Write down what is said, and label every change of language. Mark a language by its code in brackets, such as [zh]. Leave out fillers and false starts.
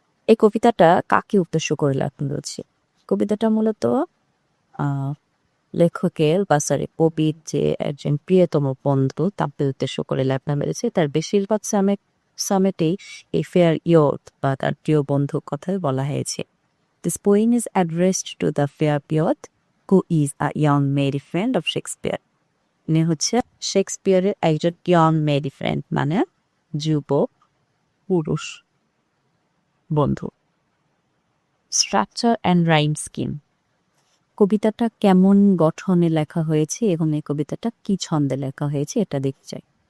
[bn] এই কবিতাটা কাকে উদ্দেশ্য করে লেখা হচ্ছে? কবিতাটা মূলত লেখকের বা কবির যে একজন প্রিয়তম বন্ধু তাকে উদ্দেশ্য করে লেখা হয়েছে। তার বেশিরভাগ সামেটেই এই ফেয়ার ইয়র্থ বা তার প্রিয় বন্ধুর কথাই বলা হয়েছে। [en] This poem is addressed to the fair youth who is a young male friend of Shakespeare. [bn] ইনি হচ্ছে শেক্সপিয়ারের একজন [en] young male friend, [bn] মানে যুবক পুরুষ বন্ধু। [en] Structure and rhyme scheme. [bn] কবিতাটা কেমন গঠনে লেখা হয়েছে এবং এই কবিতাটা কি ছন্দে লেখা হয়েছে এটা দেখতে চাই।